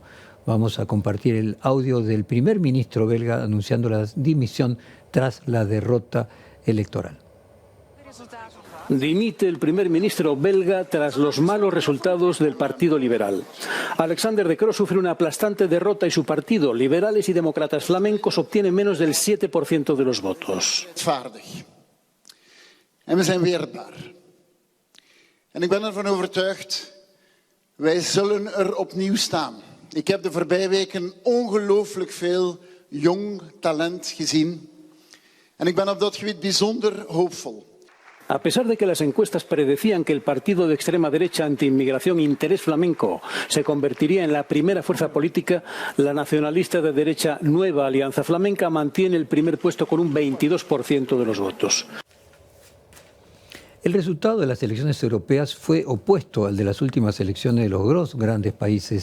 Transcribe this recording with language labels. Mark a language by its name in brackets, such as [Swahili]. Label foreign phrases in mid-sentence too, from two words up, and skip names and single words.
[Spanish] Vamos a compartir el audio del primer ministro belga anunciando la dimisión tras la derrota electoral. Dimite el primer ministro belga tras los malos resultados del Partido Liberal. Alexander De Croo sufre una aplastante derrota y su partido, liberales y demócratas flamencos, obtiene menos del 7% de los votos. [Dutch] En we zijn weerbaar. En ik ben ervan overtuigd, wij zullen opnieuw staan. Ik heb de voorbije weken ongelooflijk veel jong talent gezien. En ik ben op dat gebied bijzonder hoopvol. [Spanish] A pesar de que las encuestas predecían que el partido de extrema derecha antiinmigración Interés Flamenco se convertiría en la primera fuerza política, la nacionalista de derecha Nueva Alianza Flamenca mantiene el primer puesto con un 22% de los votos. El resultado de las elecciones europeas fue opuesto al de las últimas elecciones de los dos grandes países